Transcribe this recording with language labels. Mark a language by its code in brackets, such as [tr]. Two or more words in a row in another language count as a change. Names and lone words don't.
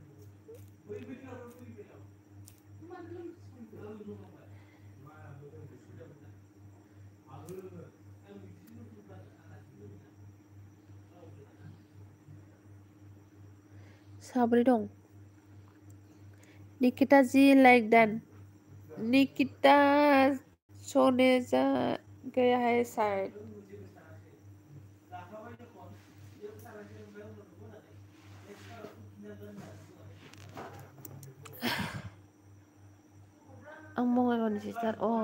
[brx] साब्रै दं। [hi] निकिता जी [en] like done. [hi] निकिता सोने जा गया है शायद। [brx] आं बङाइगावनि सिस्टार।